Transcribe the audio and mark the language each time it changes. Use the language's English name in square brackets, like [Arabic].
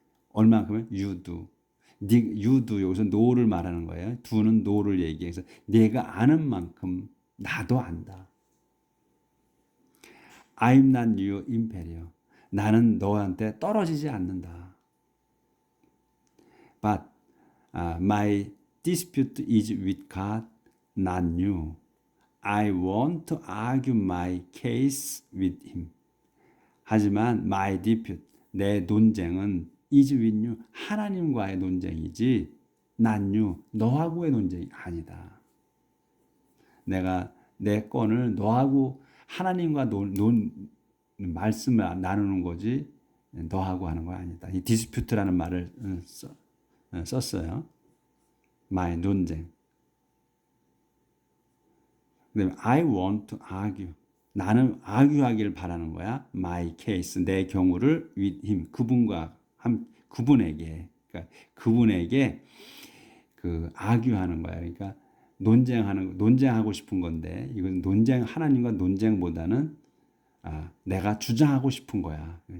[Korean] 얼만큼은 [English] you do. you do, [Korean] 여기서 know를 말하는 거예요. do는 know를 얘기해서 내가 아는 만큼 나도 안다. [English] I'm not your inferior. [Korean] 나는 너한테 떨어지지 않는다. [English] But my dispute is with God, not you. I want to argue my case with him. [Korean] 하지만 [English] my dispute, [Korean] 내 논쟁은 [English] is with you, [Korean] 하나님과의 논쟁이지 [English] not you, [Korean] 너하고의 논쟁이 아니다. 내가 내 건을 너하고 하나님과 말씀을 나누는 거지 너하고 하는 거 아니다. 이 디스퓨트라는 말을 썼어요. my 논쟁. 그다음에 [English] I want to argue. [Korean] 나는 argue하기를 바라는 거야. [English] my case, [Korean] 내 경우를 [English] with him, [Korean] 그분에게, 그러니까 그분에게 그 argue하는 거야. 그러니까 논쟁하고 싶은 건데 이건 하나님과 논쟁보다는 내가 주장하고 싶은 거야.